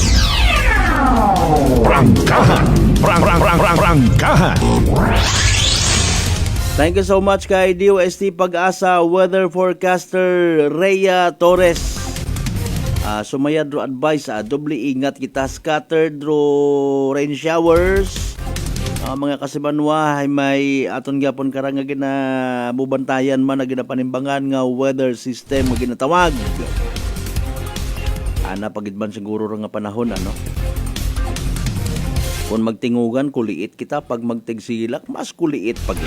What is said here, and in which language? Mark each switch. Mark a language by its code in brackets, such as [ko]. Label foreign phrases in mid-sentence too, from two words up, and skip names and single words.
[krj] Prangkahan! Prangkahan! [en] Thank you so much kay DOST Pag-asa Weather Forecaster Rhea Torres. [krj] Sumayad ro advice, doble ingat kita, [en] scattered ro rain showers. [krj] Mga kasibanwa ay may aton gyapon karang nga ginabubantayan man na ginapanimbangan nga [en] weather system [krj] nga ginatawag. Ana pagid man siguro ra nga panahon ano. Kung magtingugan kuliit kita, pag magtigsilak mas kuliit pagid.